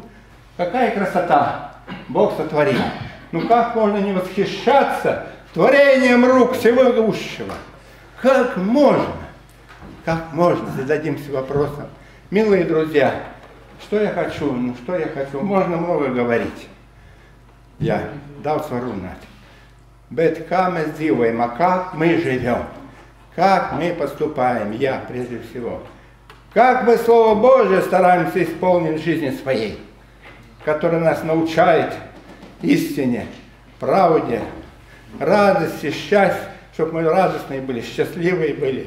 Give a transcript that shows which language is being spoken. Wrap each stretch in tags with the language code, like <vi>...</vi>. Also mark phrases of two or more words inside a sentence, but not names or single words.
<ru>Какая красота Бог сотворил. Ну как можно не восхищаться творением рук всемогущего? Как можно? Как можно? Зададимся вопросом. Милые друзья, что я хочу? Ну что я хочу? Можно много говорить. Я дал сварунат.</ru> <lv>Bet kā mēs dzīvojam,</lv> <ru>а как мы живем? Как мы поступаем? Я прежде всего. Как мы Слово Божие стараемся исполнить в жизни своей, которое нас научает истине, правде, радости, счастью, чтобы мы радостные были, счастливые были.</ru>